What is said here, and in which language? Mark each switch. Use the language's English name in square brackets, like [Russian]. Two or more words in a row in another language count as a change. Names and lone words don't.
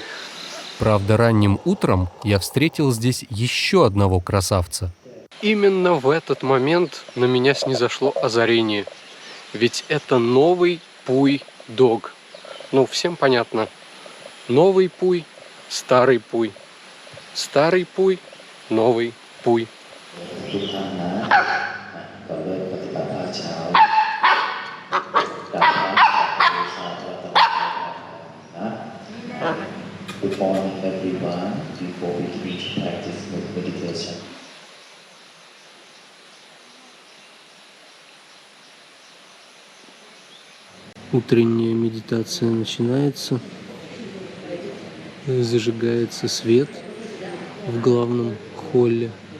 [Russian] Правда, ранним утром я встретил здесь еще одного красавца. Именно в этот момент на меня снизошло озарение. Ведь это новый Пуй-дог. Ну, всем понятно. Новый Пуй, старый Пуй. Старый Пуй, новый Пуй. [Thai] ทุกท่านนะก่อนเริ่มปฏิบัติภาคเช้ากราบพระบูชาพระตถาคตนะ [English] Good morning everyone before we begin to practice meditation. [Russian] Утренняя медитация начинается. Зажигается свет в главном холле.